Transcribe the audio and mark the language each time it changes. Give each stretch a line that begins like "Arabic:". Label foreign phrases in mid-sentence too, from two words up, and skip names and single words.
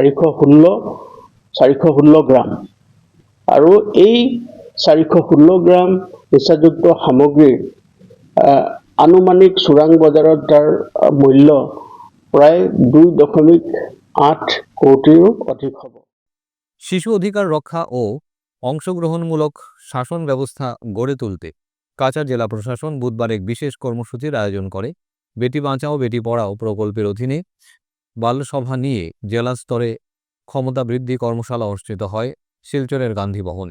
Assamese: 416 গ্ৰাম আৰু এই 416 গ্ৰাম নিচাযুক্ত সামগ্ৰীৰ আনুমানিক চোৰাং বজাৰত তাৰ মূল্য প্ৰায় 2.8 কোটিৰো অধিক হ'ব।
Bangla: শিশু অধিকার রক্ষা ও অংশগ্রহণমূলক শাসন ব্যবস্থা গড়ে তুলতে কাছাড় জেলা প্রশাসন বুধবার এক বিশেষ কর্মসূচির আয়োজন করে। বেটি বাঁচাও বেটি পড়াও প্রকল্পের অধীনে বালসভা নিয়ে জেলা স্তরে ক্ষমতা বৃদ্ধি কর্মশালা অনুষ্ঠিত হয় শিলচরের গান্ধী ভবনে।